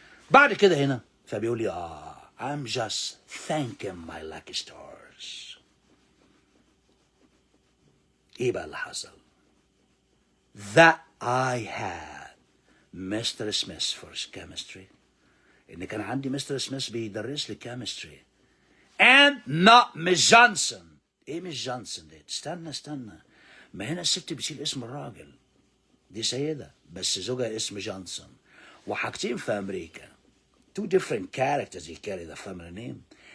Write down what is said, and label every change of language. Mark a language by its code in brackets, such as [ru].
[ar] بعد كده هنا فبيقول لي [en] I'm just thanking my lucky stars. [ar] ايه بقى اللي حصل؟ [en] That I had Mr. Smith for chemistry. [ar] ان كان عندي مستر سميث بيدرس لي كيمستري [en] and not Miss Johnson. [ar] ايه ميس جونسون دي؟ استنى، ما هنا الست بتشيل اسم الراجل، دي سيدة بس زوجها اسم جونسون. وحاجتين في امريكا [en] two different characters you carry the family name.